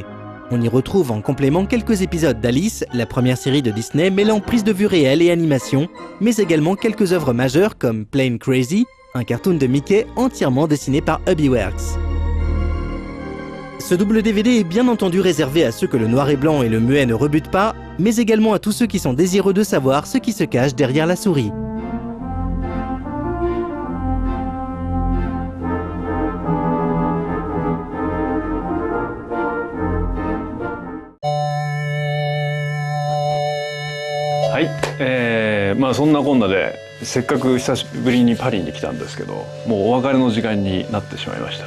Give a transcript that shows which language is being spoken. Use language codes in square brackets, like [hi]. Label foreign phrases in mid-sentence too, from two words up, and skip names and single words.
[fr] On y retrouve en complément quelques épisodes d'Alice, la première série de Disney mêlant prise de vue réelle et animation, mais également quelques œuvres majeures comme Plain Crazy, un cartoon de Mickey entièrement dessiné par Ub Iwerks. Ce double DVD est bien entendu réservé à ceux que le noir et blanc et le muet ne rebutent pas, mais également à tous ceux qui sont désireux de savoir ce qui se cache derrière la souris. [ja] はい、まあそんなこんなでせっかく久しぶりにパリに来たんですけど、もうお別れの時間になってしまいました。